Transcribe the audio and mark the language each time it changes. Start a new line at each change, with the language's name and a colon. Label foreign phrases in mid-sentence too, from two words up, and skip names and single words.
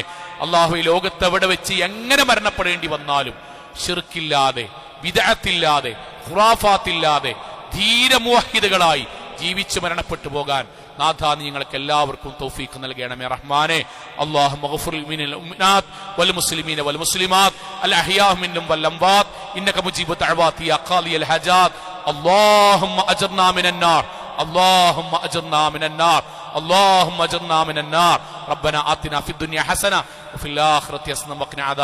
Malayalam: അള്ളാഹുവേ, ലോകത്തെവിടെ വെച്ച് എങ്ങനെ മരണപ്പെടേണ്ടി വന്നാലും ശിർക്കില്ലാതെ, ബിദ്അത്തില്ലാതെ, ഖുറാഫാത്തില്ലാതെ ധീരമുവഹിദുകളായി ജീവിച്ച് മരണപ്പെട്ടു പോകാൻ നാഥ നീ ഞങ്ങൾക്ക് എല്ലാവർക്കും തൗഫീഖ് നൽകണമേ റഹ്മാനെ.
Arabic: اللهم اغفر للمؤمنات والمسلمين والمسلمات الأحياء منهم والأموات إنك مجيب الدعوات يا قاضي الحاجات. اللهم أجرنا من النار, اللهم أجرنا من النار، اللهم أجرنا من النار. ربنا آتنا في الدنيا حسنة وفي الآخرة حسنة وقنا عذاب